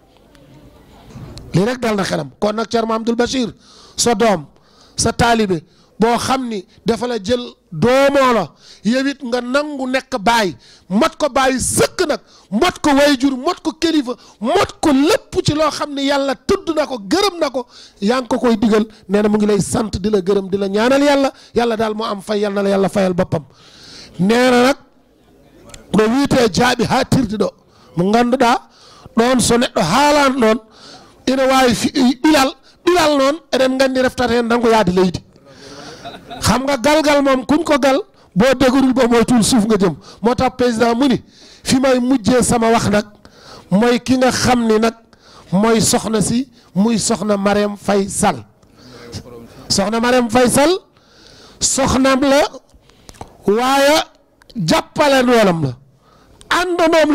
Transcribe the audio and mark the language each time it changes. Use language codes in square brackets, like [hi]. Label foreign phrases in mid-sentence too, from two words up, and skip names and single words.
[wo] lii rek dal na xelam kon nag Thierno Mouhamadoul Bachir sa doom sa taalibe boo xam ni dafa la jël doomoo la yow it nga nangu nekk baay mot ko baay sëkk nag mot ko wayjur mot ko kilifa mot ko lépp ci loo xam ne yàlla tudd na ko gërëm na ko yaa ngi ko koy digal nee na mu ngi lay sant di la gërëm di la ñaanal yàlla daal moo am fay yal na la yàlla fayal boppam nee na nag [ff] no wiitee jaaɓi ha tirdi ɗo mo ngannduɗaa ɗon so neɗɗo haalan ɗon ina waawi ɓilal noon eɗen nganndi reftata heen tan ko yahde leydi [wo] xam nga galgal moom kuñ ko gal boo dégorul ba moytuwul suuf nga jëm moo tax président mu ni fi may mujjee sama wax nag mooy ki nga xam ni nag mooy soxna si muy soxna Marème Faye Sall soxna Marème Faye Sall soxnaam la waaye jàppale noolam la àndandoom